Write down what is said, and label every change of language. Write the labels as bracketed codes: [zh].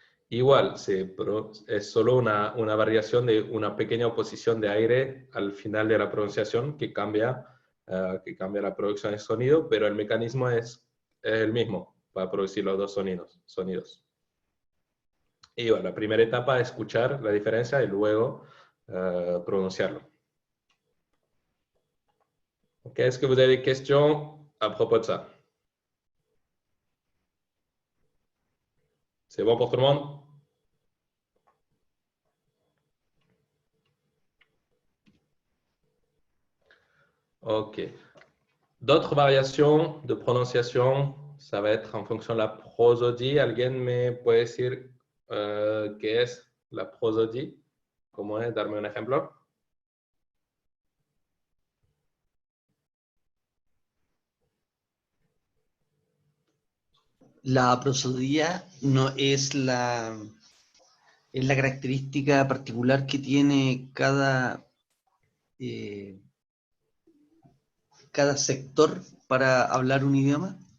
[es] Igual, es solo una variación de una pequeña oposición de aire al final de la pronunciación que cambia la producción de sonido, pero el mecanismo es el mismo para producir los dos sonidos. Y bueno, la primera etapa es escuchar la diferencia y luego pronunciarlo. [fr] Ok, est-ce que vous avez des questions à propos de ça? C'est bon pour tout le monde? Ok. D'autres variations de prononciation, ça va être en fonction de la prosodie. [es] ¿Alguien me puede decir qué es la prosodie? ¿Cómo es? Darme un ejemplo. La prosodía no es la característica particular que tiene cada sector para hablar un idioma.